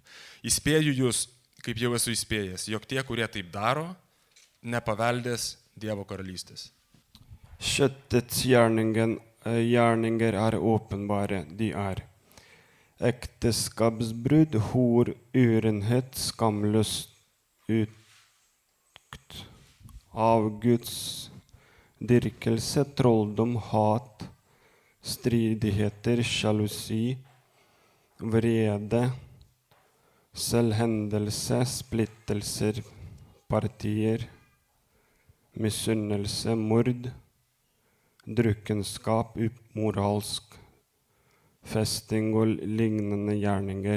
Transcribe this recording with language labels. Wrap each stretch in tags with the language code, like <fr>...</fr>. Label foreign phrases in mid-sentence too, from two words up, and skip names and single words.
<lt>Įspėju jūs, kaip jau esu įspėjęs, jog tie, kurie taip daro, nepaveldės Dievo karalystės.</lt> <no>Kjøttets gjerninger åpenbare, de ekteskapsbrudd, hor, urenhet, skamløst, utukt, avgudsdyrkelse, trolldom, hat, stridigheter, sjalusi, vrede, selvhendelse, splittelser, partier, misunnelse, mord, drukkenskap, umoralsk, festing og lignende gjerninger.</no>